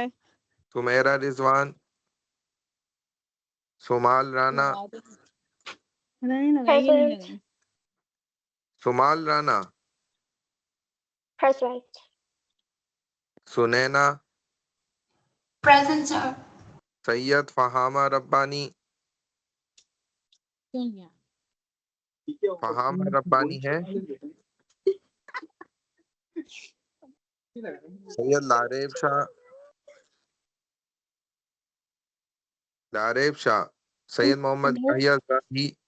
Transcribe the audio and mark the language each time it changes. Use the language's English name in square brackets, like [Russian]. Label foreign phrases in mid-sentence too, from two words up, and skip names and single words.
[Urdu] سمیرہ رضوان، سمال رانا، [English] present, [Urdu] سمال رانا، [English] present, [Urdu] سنینا، [English] present sir, [Urdu] سید فہامہ ربانی، فہامہ ربانی ہے، سید لاریب شاہ، لاریب شاہ، سید محمد یحییٰ زاہی.